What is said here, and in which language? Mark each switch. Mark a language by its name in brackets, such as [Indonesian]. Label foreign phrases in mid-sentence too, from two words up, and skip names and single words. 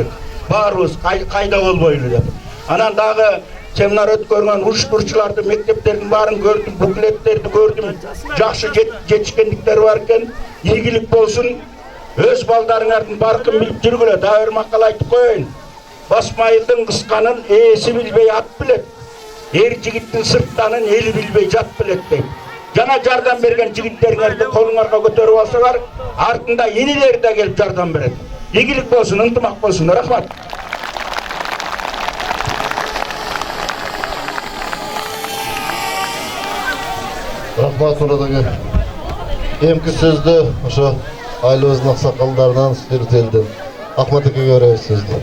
[Kyrgyz] Баарыбыз кайда болбойлу деп. Анан дагы семинар өткөргөн уруштуруучуларды, мектептердин баарын көрдүм, буклеттерди көрдүм. Жакшы жетишкендиктер бар экен. Ийгилик болсун. Өз балдарыңардын баркын билип жүргүлө. Дагы бир макал айтып коеюн. [Kazakh] Басмайылдың қысқанын есі білбей ат білет. Ер жігіттің сырттанын елі білбей жат білет деп. Жана жардам берген жігіттеріңерді қолыңарға көтеріп алсаңар, артында енелер де келіп жардам береді. Игілік болсын, ынтымақ болсын. [Kyrgyz] Рахмат. Рахмат Муратаға. Емкі сөзді ошо айлыбыздын аксакалдарынан Сыртелден Ахматыке көрөбүз сөздү.